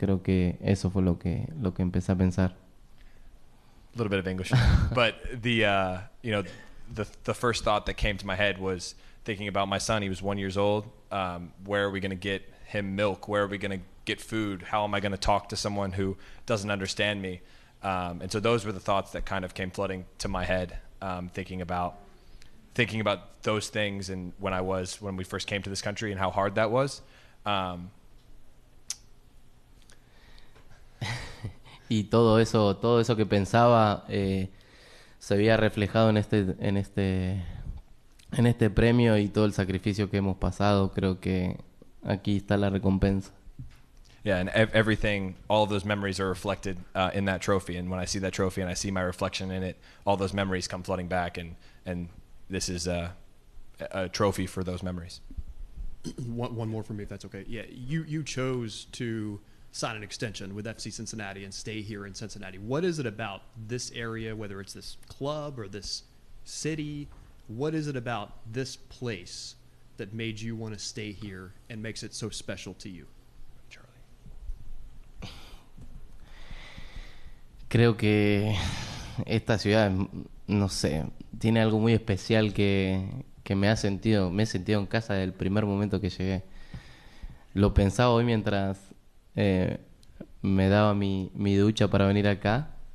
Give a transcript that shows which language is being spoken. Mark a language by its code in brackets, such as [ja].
[es] Creo que eso fue lo que empecé a pensar. [en] A little bit of English, but the first thought that came to my head was thinking about my son. He was 1 year old. Where are we going to get him milk? Where are we going to get food? How am I going to talk to someone who doesn't understand me? And so those were the thoughts that kind of came flooding to my head, thinking about those things, and when we first came to this country and how hard that was. [es] Y todo eso que pensaba se había reflejado en este premio, y todo el sacrificio que hemos pasado. Creo que aquí está la recompensa. [en] Yeah, and everything, all of those memories are reflected in that trophy. And when I see that trophy and I see my reflection in it, all those memories come flooding back, and this is a trophy for those memories. One more for me, if that's okay. Yeah, you chose to sign an extension with FC Cincinnati and stay here in Cincinnati. What is it about this area, whether it's this club or this city, what is it about this place that made you want to stay here and makes it so special to you? Charlie. [es] Creo que esta ciudad, no sé, tiene algo muy especial que me he sentido en casa desde el primer momento que llegué. Lo pensaba hoy mientras me daba mi ducha para venir acá.